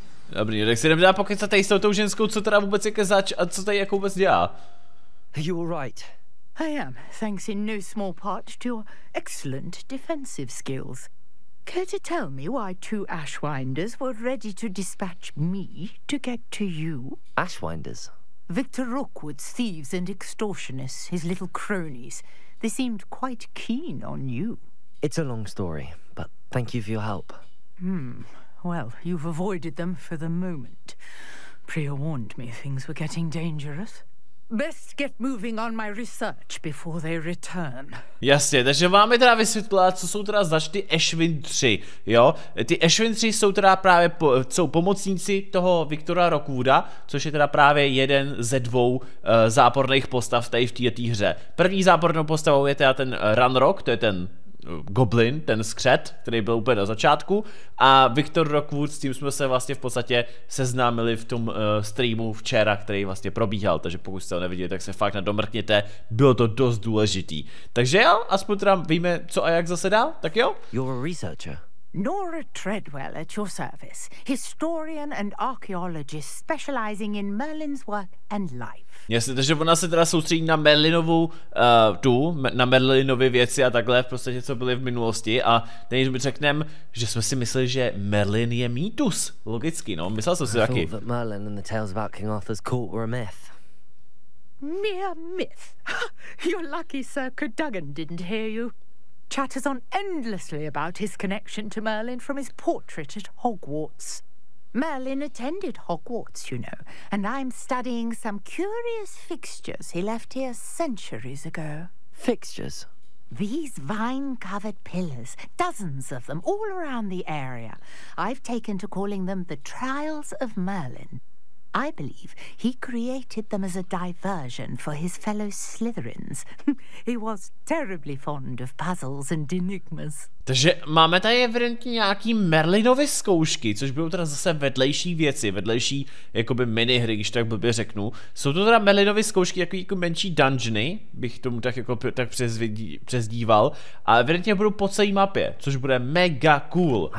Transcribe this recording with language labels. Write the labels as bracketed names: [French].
[Czech] Dobrý, tak si jdem dát pokecat tady s tou ženskou, co teda vůbec je zač a co tady jako vůbec dělá. [English] Are you all right? I am, thanks in no small part to your excellent defensive skills. Care to tell me why 2 Ashwinders were ready to dispatch me to get to you? Ashwinders? Victor Rookwood's thieves and extortionists, his little cronies. They seemed quite keen on you. It's a long story, but thank you for your help. Well, you've avoided them for the moment. Priya warned me things were getting dangerous. Best get moving on my research before they return. [Czech] Jasně, takže vám je teda vysvětlila, co jsou teda zač ty Ashwindři, jo? Ty Ashwindři jsou teda právě jsou pomocníci toho Victora Rockwooda, což je teda právě jeden ze 2 záporných postav tady v této hře. První zápornou postavou je teda ten Ranrock, to je ten Goblin, ten skřet, který byl úplně na začátku, a Victor Rockwood, s tím jsme se vlastně v podstatě seznámili v tom streamu včera, který vlastně probíhal, takže pokud jste ho neviděli, tak se fakt nadomrkněte, bylo to dost důležitý. Takže jo, aspoň teda víme, co a jak zase dál, tak jo? [English] You're a researcher. Nora Treadwell at your service, historian and archaeologist specializing in Merlin's work and life. [Czech] Jasně, takže ona se teda soustředí na Merlinovu, na Merlinovy věci a takhle v podstatě, co byly v minulosti, a teď mi řekneme, že jsme si mysleli, že Merlin je mýtus. Logicky, no, myslel jsem si taky. [English] That Merlin and the tales about King Arthur's court were a myth. Mere myth? You're lucky Sir Cadogan didn't hear you. Chatters on endlessly about his connection to Merlin from his portrait at Hogwarts. Merlin attended Hogwarts, you know, and I'm studying some curious fixtures he left here centuries ago. Fixtures? These vine-covered pillars, dozens of them, all around the area. I've taken to calling them the Trials of Merlin. I believe he created them as a diversion for his fellow Slytherins. He was terribly fond of puzzles and enigmas. [Czech] Takže máme tady evidentně nějaký Merlinovy zkoušky, což budou teda zase vedlejší věci, vedlejší jakoby minihry, když tak blbě řeknu. Jsou to teda Merlinovy zkoušky jako menší dungeony, bych tomu tak jako tak přezdíval, a evidentně budou po celé mapě, což bude mega cool.